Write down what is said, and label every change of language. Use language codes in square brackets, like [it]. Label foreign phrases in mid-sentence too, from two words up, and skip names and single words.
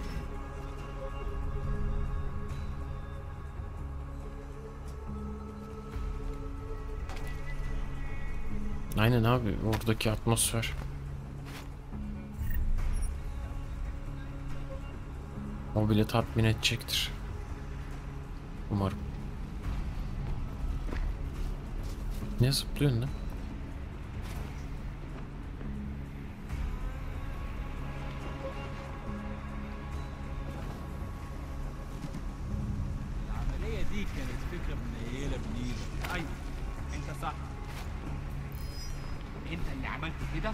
[tr] Aynen abi, oradaki atmosfer. O bile tatmin edecektir. Umarım. Ne zıplıyorsun lan? [ar] العملية دي كانت فكرة منيلة بنيلة. أيوة أنت صح. أنت اللي عملت كده؟